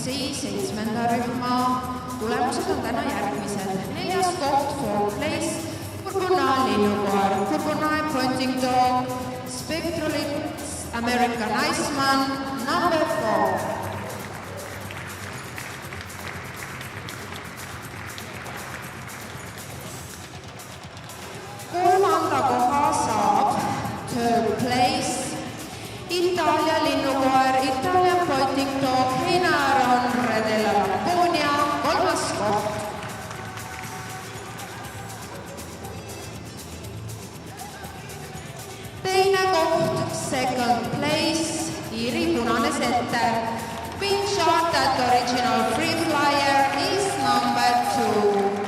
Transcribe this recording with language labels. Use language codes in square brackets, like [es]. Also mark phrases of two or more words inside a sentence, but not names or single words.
[et] 7. rühma tulemused on täna järgmised. 4. koht, [en] 4th place, [et] Bourbonnais linnukoer, [en] Bourbonnais pointing dog, Spectrolix American Iceman, number 4. Kolmanda koha saab 3rd place, Itaalia linnukoer, Italian pointing dog, [et] Heinaron della Laponia, 3. koht. Teine koht, [en] 2nd place, [et] Iiri punane setter, [en] Pinchartat Original Free Flyer is number 2.